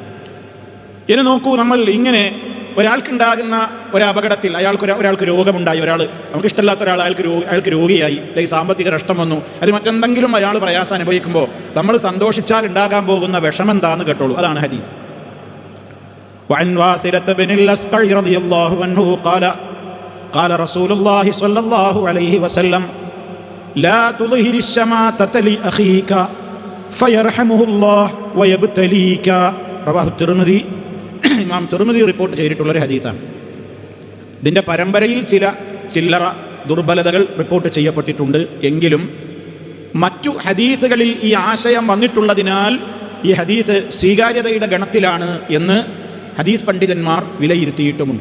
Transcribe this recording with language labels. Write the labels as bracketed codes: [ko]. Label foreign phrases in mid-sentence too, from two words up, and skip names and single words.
[ml] ഇനി നോക്കൂ, നമ്മൾ ഇങ്ങനെ ഒരാൾക്കുണ്ടാകുന്ന ഒരപകടത്തിൽ ഒരാൾക്ക് രോഗമുണ്ടായി, നമുക്ക് ഇഷ്ടമില്ലാത്ത ഒരാൾ അയാൾക്ക് രോഗിയായി, അല്ലെങ്കിൽ സാമ്പത്തിക നഷ്ടം വന്നു, അല്ലെങ്കിൽ മറ്റെന്തെങ്കിലും അയാൾ പ്രയാസം അനുഭവിക്കുമ്പോൾ നമ്മൾ സന്തോഷിച്ചാൽ ഉണ്ടാകാൻ പോകുന്ന വിഷമം എന്താന്ന് കേട്ടോളൂ. അതാണ് ഹദീസ്. [ar] وعن واثلة بن الأسقع رضي الله عنه قال رسول الله صلى الله عليه وسلم لا تظهر الشماتة لأخيك فيرحمه الله ويبتليك. [ml] റവാഹു തിർമിദി, ഇമാം തിർമിദി റിപ്പോർട്ട് ചെയ്തിട്ടുള്ളൊരു ഹദീസാണ്. ഇതിൻ്റെ പരമ്പരയിൽ ചില ചില്ലറ ദുർബലതകൾ റിപ്പോർട്ട് ചെയ്യപ്പെട്ടിട്ടുണ്ട്. എങ്കിലും മറ്റു ഹദീസുകളിൽ ഈ ആശയം വന്നിട്ടുള്ളതിനാൽ ഈ ഹദീസ് സ്വീകാര്യതയുടെ ഗണത്തിലാണ് എന്ന് ഹദീസ് പണ്ഡിതന്മാർ വിലയിരുത്തിയിട്ടുമുണ്ട്.